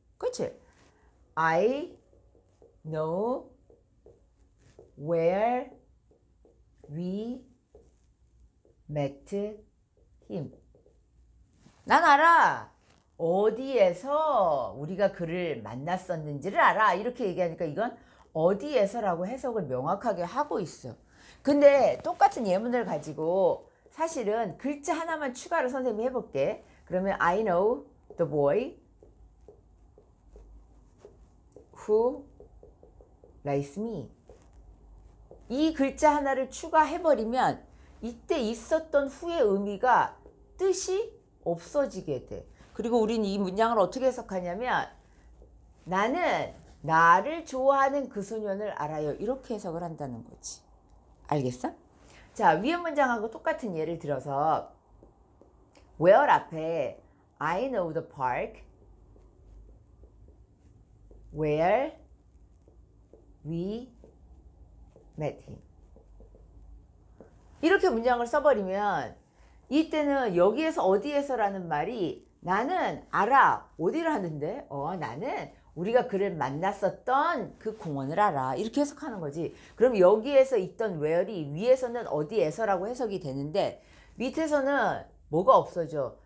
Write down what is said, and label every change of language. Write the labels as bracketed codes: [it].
[ko] 그렇지? [en] I know where we met him. [ko] 난 알아. 어디에서 우리가 그를 만났었는지를 알아. 이렇게 얘기하니까 이건 어디에서라고 해석을 명확하게 하고 있어. 근데 똑같은 예문을 가지고 사실은 글자 하나만 추가로 선생님이 해볼게. 그러면 [en] I know the boy who likes me. [ko] 이 글자 하나를 추가해버리면 이때 있었던 후의 의미가 뜻이 없어지게 돼. 그리고 우린 이 문장을 어떻게 해석하냐면 나는 나를 좋아하는 그 소년을 알아요. 이렇게 해석을 한다는 거지. 알겠어? 자, 위에 문장하고 똑같은 예를 들어서 where 앞에 [en] I know the park where we met him. [ko] 이렇게 문장을 써버리면 이때는 여기에서 어디에서라는 말이 나는 알아. 어디를 하는데? 나는 우리가 그를 만났었던 그 공원을 알아. 이렇게 해석하는 거지. 그럼 여기에서 있던 where이 위에서는 어디에서라고 해석이 되는데 밑에서는 뭐가 없어져?